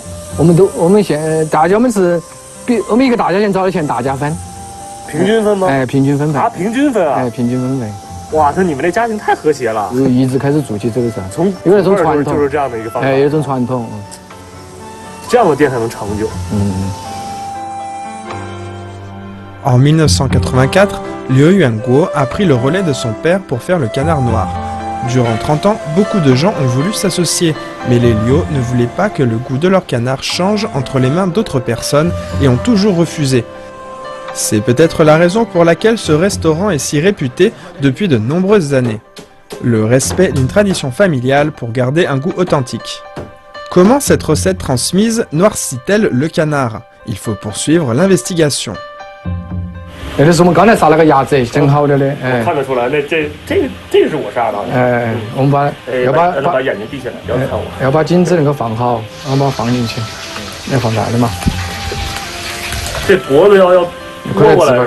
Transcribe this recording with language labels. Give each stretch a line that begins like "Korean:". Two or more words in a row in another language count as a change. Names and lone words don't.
Chinese: 我们现大家我们是比我们一个大家庭找的钱大家分，平均分吗？哎，平均分配。啊，平均分啊！哎，平均分配。哇，那你们这家庭太和谐了。一直开始做起这个事，从有那种传统，就是这样的一个方法。哎，有一种传统，这样的店才能长久。
French: En 1984, Liu Yuanguo a pris le relais de son père pour faire le canard noir. Durant 30 ans, beaucoup de gens ont voulu s'associer, mais les Liu ne voulaient pas que le goût de leur canard change entre les mains d'autres personnes et ont toujours refusé. C'est peut-être la raison pour laquelle ce restaurant est si réputé depuis de nombreuses années. Le respect d'une tradition familiale pour garder un goût authentique. Comment cette recette transmise noircit-elle le canard? Il faut poursuivre l'investigation.
Chinese: 那个是我们刚才杀了个鸭子，整好了的。我看得出来，那这个是我杀的。哎，我们把眼睛闭起来，不要看我。要把颈子那个放好，然后把它放进去，要放大的嘛。这脖子要摸过来是吧？